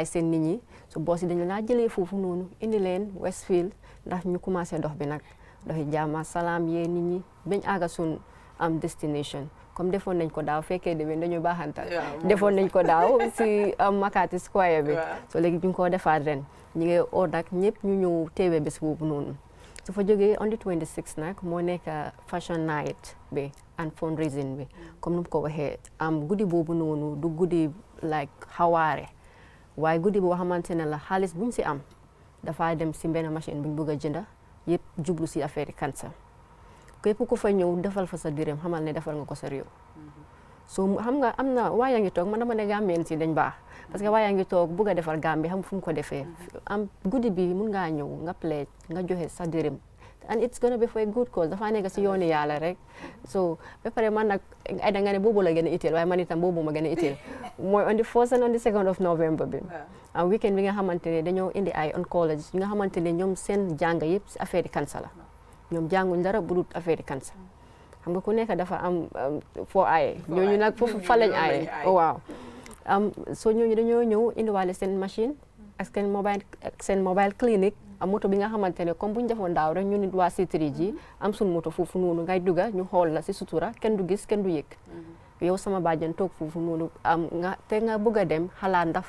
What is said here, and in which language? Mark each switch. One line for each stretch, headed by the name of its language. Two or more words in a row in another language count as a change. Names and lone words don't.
Wolof: seen nit ñi su boos yi dañ laa jëlee foofu noonu indi leen Westfield ndax ñu commencé dox bi nag doxi jàmm salaam yee nit ñi bañ àgga suñ destination comme defoon nañ ko daaw fekkee déwén dañu baaxantal defoon nañ ko daaw si Makati Square bi so léegi ñu ngi ko defaat ren ñu ngi oo nag ñëpp ñu ñëw teewee bés boobu noonu su fa jógee
English: on the 26
Wolof: nag moo nekk
English: fashion night
Wolof: bi
English: and fundraising
Wolof: bi comme nu mu ko waxee guddi boobu noonu du guddi like xawaare waaye guddi boo xamante ne la xaalis buñ si am dafa dem si benn machine buñ bëgg a jënda yëpp jublu si
French: affaire cancer
Wolof: képp ku fa ñëw defal fa sa dërëm xamal ne defal nga ko sa réew so xam nga am na waa yaa ngi toog man dama ne Gambien si dañ baax parce que waa yaa ngi toog bugg a defar Gambie xam fu mu ko defee guddi bi mun ngaa ñëw nga pledge nga joxe sa dërëm
English: and it's gonna be for a good cause
Wolof: dafa nekk si yooni yàlla rek so ba pare man nag ay da nga ne boobu la gën a itteel waaye man itam boobu ma gën a itteel mooy
English: on the 1st and on the 2nd of November
Wolof: bi weekend bi nga xamante ne dañoo indi ay oncologist yi nga xamante ne ñoom seen jàng yëpp si
French: affaire cancer
Wolof: la ñoom jànguñ dara bu dul
French: affaire cancer
Wolof: xam nga ku nekk dafa am foo aaye ñooñu nag foofu fa lañ aaye waaw so ñooñu dañoo ñëw indiwaale seen machine ak seen
English: mobile clinic
Wolof: am moto bi nga xamante ne comme bu ñu defoon daaw rek ñu nit waa C3G am suñ moto foofu noonu ngay dugga ñu xool la si sutura kenn du gis kenn du yëg yow sama bàjjen toog foofu noonu te nga bëgg a dem xalaat ndax